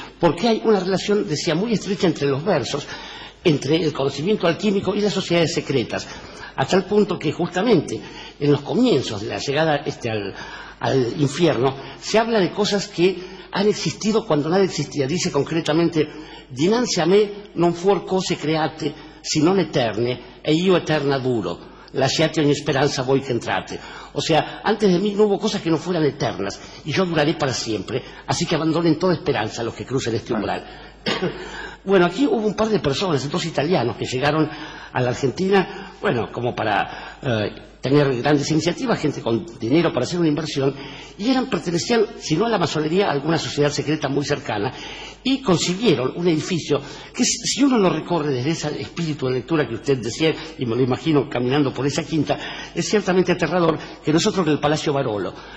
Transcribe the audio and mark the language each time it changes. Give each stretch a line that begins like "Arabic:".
Spanish: Porque hay una relación, decía, muy estrecha entre los versos, entre el conocimiento alquímico y las sociedades secretas, a tal punto que justamente en los comienzos de la llegada al infierno se habla de cosas que han existido cuando nada existía.
Italian: Dice concretamente: dinanzi a me non fuor cose create, si non eterne, e io eterna duro, lasciate ogni speranza voi che entrate.
Spanish: O sea, antes de mí no hubo cosas que no fueran eternas, y yo duraré para siempre, así que abandonen toda esperanza los que crucen este umbral. Bueno, aquí hubo un par de personas, 2 italianos, que llegaron a la Argentina, como para tener grandes iniciativas, gente con dinero para hacer una inversión, y pertenecían, si no a la masonería, a alguna sociedad secreta muy cercana, y consiguieron un edificio que, si uno lo recorre desde ese espíritu de lectura que usted decía, y me lo imagino caminando por esa quinta, es ciertamente aterrador, que nosotros en el Palacio Barolo.